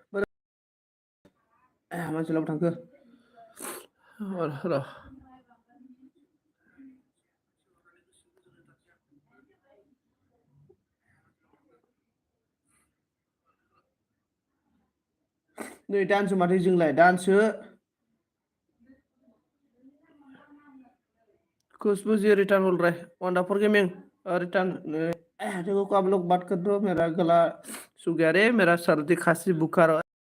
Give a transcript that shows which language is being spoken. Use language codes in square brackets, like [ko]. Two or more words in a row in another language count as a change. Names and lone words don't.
[brx] आं मानसि लाबो थांखो र' नै दानसो माथो जोंलाय दानसो [hi] खुशबू जी रिटर्न बोल रहा है [en] wonderful gaming return [hi] देखो को आप लोग बात कर दो मेरा गला सूख गया रे मेरा सर्दी खांसी बुखार